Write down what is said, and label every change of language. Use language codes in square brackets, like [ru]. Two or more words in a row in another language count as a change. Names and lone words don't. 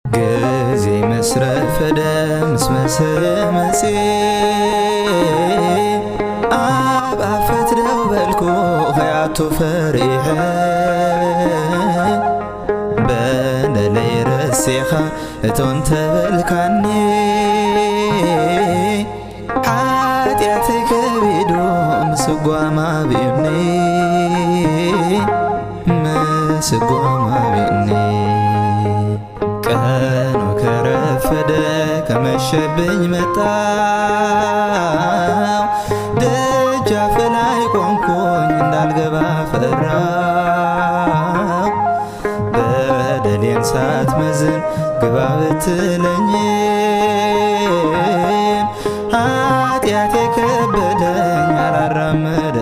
[ti] ጊዜ መስረፈደ ምስ መስመሴ ኣብ ኣፈት ደው በልኩ ኸያቱ ፈሪሐ በደለይ ረሲኻ እቶን ተበልካኒ ሓጢኣተይ ከቢዱ ምስጓማ ብእምኒ ምስጓማ ብእምኒ [am] ቀኑ ከረፈደ ከመሸብኝ መጣው ደጃፍ ላይ ቆምኩኝ እንዳልገባ ፈራው በደሌን ሳትመዝን ግባ ብትለኝም ኃጢአቴ ከበደኝ አላራመድኩም